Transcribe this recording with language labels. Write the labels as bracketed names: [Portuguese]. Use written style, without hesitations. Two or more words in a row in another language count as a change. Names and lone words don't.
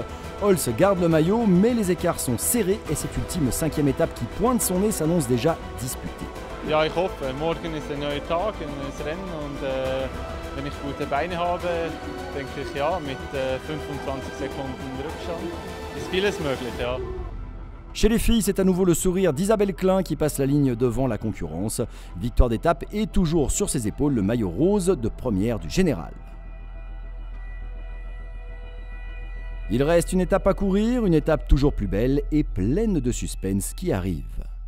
[French] Holz garde le maillot, mais les écarts sont serrés et cette ultime 5e étape qui pointe son nez s'annonce déjà disputée. [German] Ja, ich hoffe, morgen ist ein neuer Tag, ein neues Rennen und wenn ich gute Beine habe, denke ich ja, mit 25 Sekunden Rückstand ist vieles möglich, ja. [French] Chez les filles, c'est à nouveau le sourire d'Isabelle Klein qui passe la ligne devant la concurrence. Victoire d'étape et toujours sur ses épaules le maillot rose de première du général. Il reste une étape à courir, une étape toujours plus belle et pleine de suspense qui arrive.